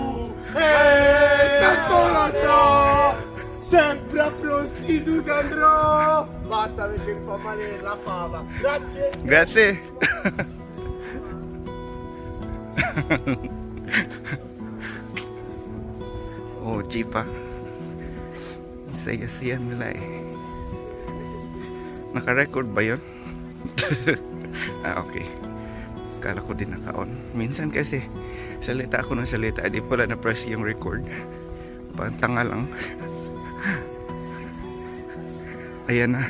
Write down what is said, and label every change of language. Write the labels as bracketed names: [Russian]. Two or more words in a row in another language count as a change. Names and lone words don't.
[Italian] Tanto lo so, sempre a prostituta andrò. Basta perché mi fa male la fava. Grazie. Grazie. Oh, jeepa. [Filipino] Ang saya-saya nila eh. Naka-record ba yun? Okay. Kala ko din naka-on. Minsan kasi salita ako ng salita, di pala na-press yung record. Pantanga lang. Ayan na.